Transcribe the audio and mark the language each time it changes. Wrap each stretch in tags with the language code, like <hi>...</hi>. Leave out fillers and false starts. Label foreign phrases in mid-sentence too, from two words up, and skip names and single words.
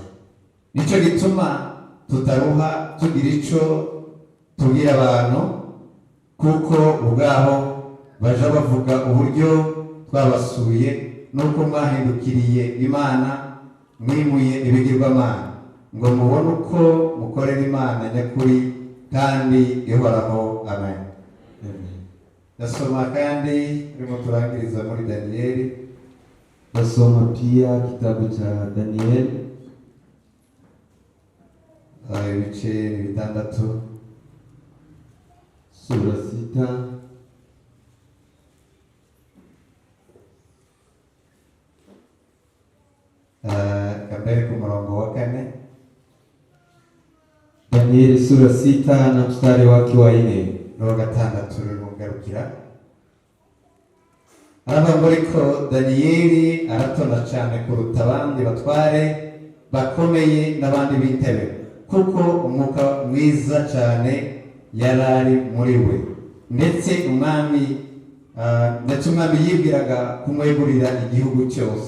<rw>Nicyo gituma tutaruha tugira icyo tubwira abantu, kuko ubwaho baje bavuga uburyo twabasuye nuko mwahindukiriye Imana, mwimuye ibigirwamana, ngo mubone uko mukorera Imana nyakuri kandi ihoraho. Amen. Nasoma kandi urimo turangiriza muri Danieli.</rw> <sw>Nasoma pia kitabu cha Danieli</sw> <rw>ibice 6</rw> <sw>sura 6</sw> <rw>kabere ku murongo wa 4.</rw> <sw>Danieli sura 6 na mstari wake wa 4</sw> <rw>no 6 rimugarukira. Aravuga ariko Danieli aratona cyane kuruta abandi batware bakomeye n'abandi b'intebe, kuko umwuka mwiza cyane yarari muri we, ndetse umwami yibwiraga kumwegurira igihugu cyose.</rw>